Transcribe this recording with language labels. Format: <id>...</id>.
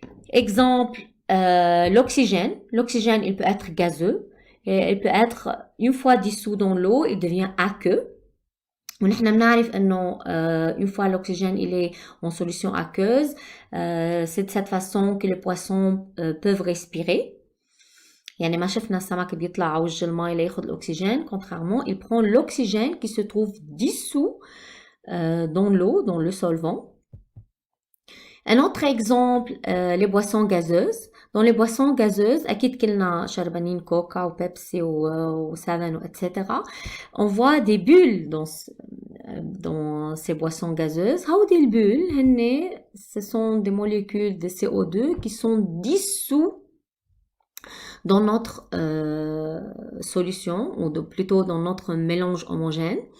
<fr>Exemple, l'oxygène. L'oxygène, il peut être gazeux et il peut être, une fois dissous dans l'eau, il devient aqueux.</fr> <ar>ونحن بنعرف انه</ar> <fr>une fois l'oxygène il est en solution aqueuse, c'est de cette façon que les poissons peuvent respirer.</fr> <ar>يعني ما شفنا السمك بيطلع على وجه الماء لياخد الأكسجين.</ar> <fr>Contrairement, il prend l'oxygène qui se trouve dissous dans l'eau, dans le solvant. Un autre exemple, les boissons gazeuses. Dans les boissons gazeuses,</fr> <ar>أكيد كلنا شربانين كوكا وبيبسي وسفن etc.</ar> <fr>On voit des bulles dans ces boissons gazeuses.</fr> <ar>هودي البولles هن</ar> <fr>ce sont des molécules de CO2 qui sont dissous dans notre solution, ou plutôt dans notre mélange homogène.</fr>